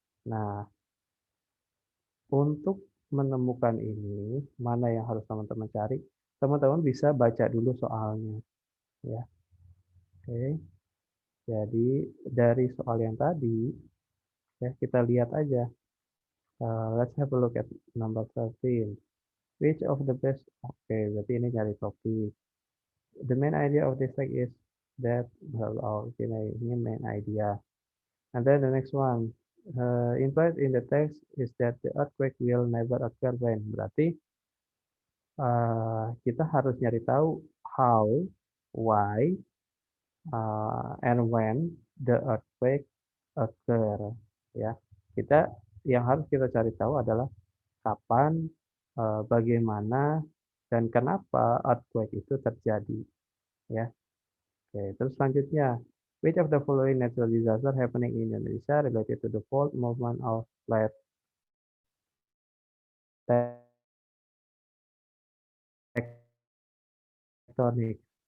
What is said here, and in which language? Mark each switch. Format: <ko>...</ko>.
<id>Nah, untuk menemukan ini, mana yang harus teman-teman cari, teman-teman bisa baca dulu soalnya. Ya. Oke. Jadi dari soal yang tadi, ya kita lihat aja.</id> <en>Let's have a look at number 13. Which of the best?</en> <id>Oke, berarti ini nyari topik.</id> <en>The main idea of this text is that, ini main idea. And then the next one, implied in the text is that the earthquake will never occur when.</en> <id>Berarti kita harus nyari tahu</id> <en>how, why, and when the earthquake occur.</en> <id>Ya, yang harus kita cari tahu adalah kapan, bagaimana, dan kenapa earthquake itu terjadi. Ya, oke. Terus selanjutnya,</id> <en>which of the following natural disaster happening in Indonesia related to the fault movement of plate tectonic?</en>